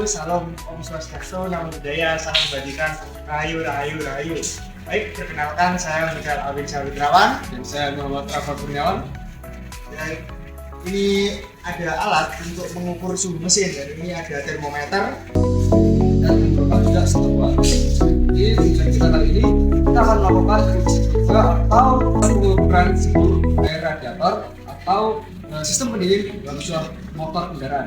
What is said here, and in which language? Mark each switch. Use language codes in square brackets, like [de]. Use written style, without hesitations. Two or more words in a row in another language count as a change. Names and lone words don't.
[id] Salam Om Swastiastu, Namo Buddhaya, salam kebajikan, rahayu rahayu rahayu. Baik, perkenalkan saya Michael Alvin Sawitrawan Dan saya Muhammad Rafa Kurniawan. dan ini ada alat untuk mengukur suhu mesin, dan ini ada termometer Dan menggunakan juga stopwatch. Jadi tujuan kita kali ini kita akan melakukan uji coba atau pengukuran suhu air radiator atau sistem pendingin dalam sebuah motor kendaraan.